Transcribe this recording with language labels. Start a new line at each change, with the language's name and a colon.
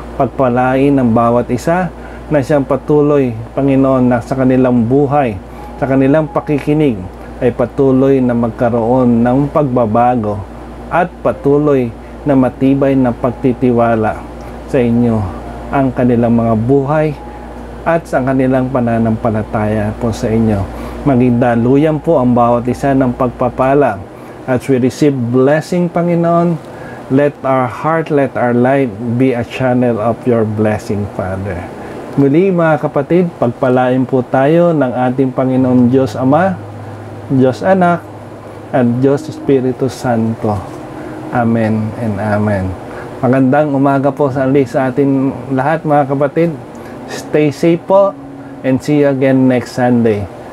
Filipino: Pagpalain ng bawat isa na siyang patuloy, Panginoon, na sa kanilang buhay, sa kanilang pakikinig ay patuloy na magkaroon ng pagbabago at patuloy na matibay na pagtitiwala sa inyo ang kanilang mga buhay at sa kanilang pananampalataya po sa inyo. Maging daluyan po ang bawat isa ng pagpapala.
English: As we receive blessing, Panginoon, let our heart, let our life be a channel of your blessing, Father.
Filipino: Muli mga kapatid, pagpalain po tayo ng ating Panginoon Diyos Ama, Diyos Anak, at Diyos Espiritu Santo.
English: Amen and Amen.
Filipino: Magandang umaga po sa atin lahat mga kapatid.
English: Stay safe po and see you again next Sunday.